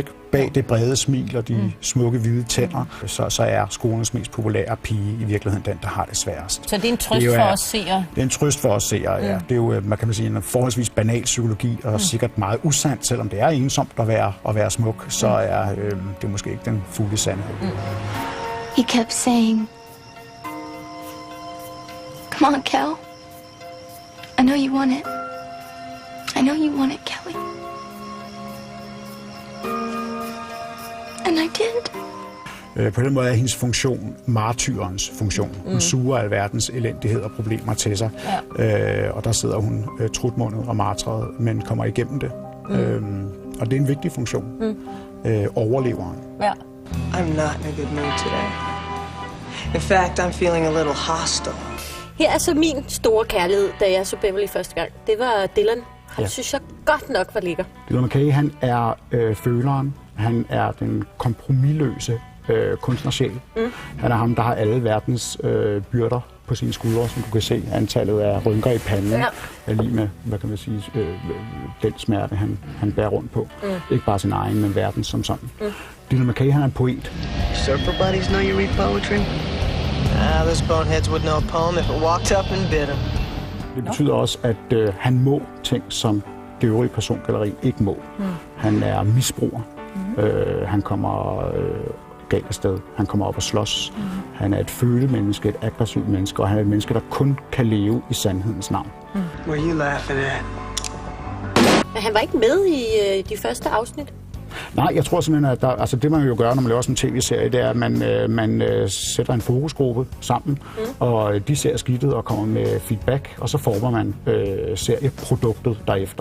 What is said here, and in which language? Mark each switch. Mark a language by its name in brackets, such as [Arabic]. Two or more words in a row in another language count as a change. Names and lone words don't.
[Danish] Bag det brede smil og de smukke hvide tænder, så er skolens mest populære pige i virkeligheden den, der har det sværest. Så det er en trøst for os seere? Det er en trøst for os seere, ja. Det er jo, man kan sige, en forholdsvis banal psykologi, og sikkert meget usandt, selvom det er ensomt at være smuk, så er det måske ikke den fulde sandhed. [English] He kept saying, "Come on, Cal. I know you want it. I know you want it, Kelly." And I did. [Danish] På den måde er hendes funktion martyrens funktion. Hun suger alverdens elendighed og problemer til sig, og der sidder hun trutmundet og martret, men kommer igennem det. Og det er en vigtig funktion. Overleveren. Ja. [English] I'm not in a good mood today. In fact, I'm feeling a little hostile. [Danish] Her er så min store kærlighed, da jeg så Beverly første gang. Det var Dylan. Han synes jeg godt nok var lækker. Dylan McKay, han er føleren. Han er den kompromisløse kunstnersjæl. Han er ham, der har alle verdens byrder på sine skuldre, som du kan se. Antallet af rynker i panden er lige med, hvad kan man sige, den smerte, han bærer rundt på. Ikke bare sin egen, men verden som sådan. Dylan McKay, han er en poet. [English] Surfer buddies know you read poetry? Those boneheads would know a poem if it walked up and bit them. [Danish] Det betyder også, at han må ting, som det øvrige persongalleri ikke må. Han er misbruger. Han kommer galt afsted. Han kommer op og slås. Han er et følemenneske, et aggressivt menneske, og han er et menneske, der kun kan leve i sandhedens navn. [English] What are you laughing at? [Danish] Men han var ikke med i de første afsnit? Nej, jeg tror simpelthen, at det man jo gør, når man laver sådan en tv-serie, det er, at man sætter en fokusgruppe sammen, og de ser skidtet og kommer med feedback, og så former man serieproduktet derefter.